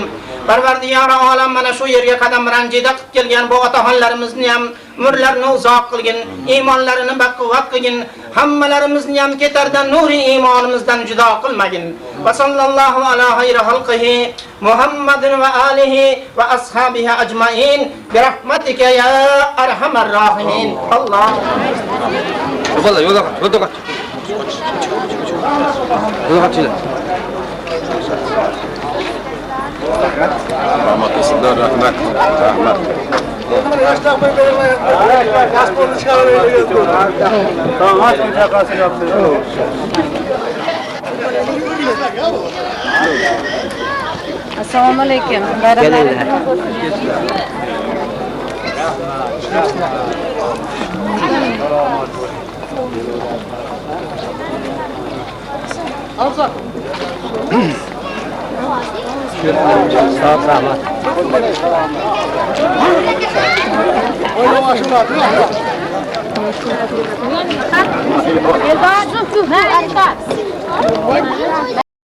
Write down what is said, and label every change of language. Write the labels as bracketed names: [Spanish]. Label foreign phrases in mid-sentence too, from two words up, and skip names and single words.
[Uzbek] Parvardigori olam mana shu yerga qadam ranjida qilib kelgan bu otaxonlarimizni ham umrlarini uzoq qilgin, iymonlarini baquvvat qilgin, hammalarimizni ham ketardan nuri iymonimizdan judo qilmagin. [Arabic] وصلى الله على خير خلقه محمد وآله وأصحابه أجمعين برحمتك يا أرحم الراحمين. Alloh. [Uzbek] Yo'lda, yo'lda qoch. Yo'lda qochinglar. Rahmat olsunlar, rahmat. Assalomu alaykum. Bayramlaringiz qutlug bo'lsin. [Turkish] Sağ ol, rahmat. Oynamasınlar, değil mi? Elbaz,